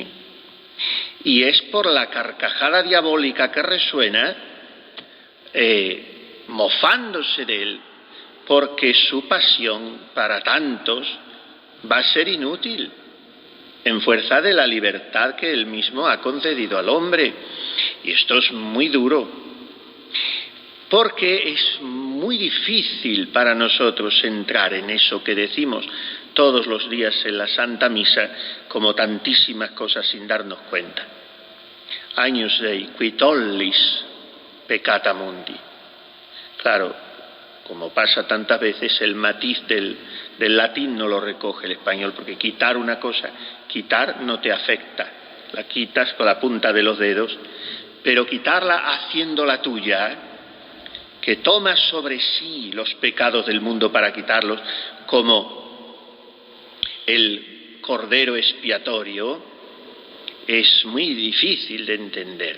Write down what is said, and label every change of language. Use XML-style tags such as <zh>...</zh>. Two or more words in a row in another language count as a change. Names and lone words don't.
<es>Y es por la carcajada diabólica que resuena, mofándose de él, porque su pasión para tantos va a ser inútil en fuerza de la libertad que él mismo ha concedido al hombre. Y esto es muy duro, porque es muy difícil para nosotros entrar en eso que decimos todos los días en la Santa Misa, como tantísimas cosas sin darnos cuenta.</es> <la>Agnus Dei, qui tollis peccata mundi.</la> <es>Claro, como pasa tantas veces, el matiz del latín no lo recoge el español, porque quitar una cosa, quitar no te afecta, la quitas con la punta de los dedos, pero quitarla haciéndola tuya, que tomas sobre sí los pecados del mundo para quitarlos, como el Cordero expiatorio, es muy difícil de entender.</es>